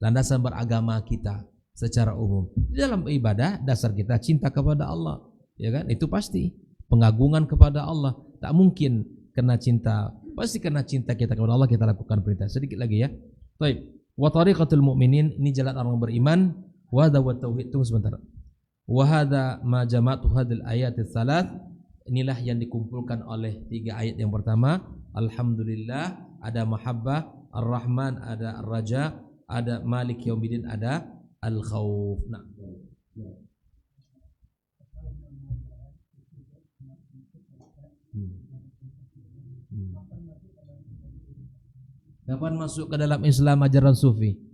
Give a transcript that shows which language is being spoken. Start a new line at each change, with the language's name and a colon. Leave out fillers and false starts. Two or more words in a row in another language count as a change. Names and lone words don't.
Indonesian: landasan beragama kita secara umum. Di dalam ibadah dasar kita cinta kepada Allah, ya kan? Itu pasti. Pengagungan kepada Allah. Tak mungkin kena cinta, pasti kena cinta kita kepada Allah kita lakukan perintah. Sedikit lagi ya. Baik.
Arabic: وطريقة المؤمنين, ini jalan orang beriman. وهذا والتوحيد.
Indonesian: Tunggu sebentar.
Arabic: وهذا ما جمعت هذه الآيات الثلاث.
Indonesian: Inilah yang dikumpulkan oleh 3 ayat yang pertama. Alhamdulillah, ada mahabbah, Ar-Rahman, ada Ar-Raja, ada Malik Yaumiddin, ada Al-Khauf. Nah. Kapan masuk ke dalam Islam ajaran Sufi?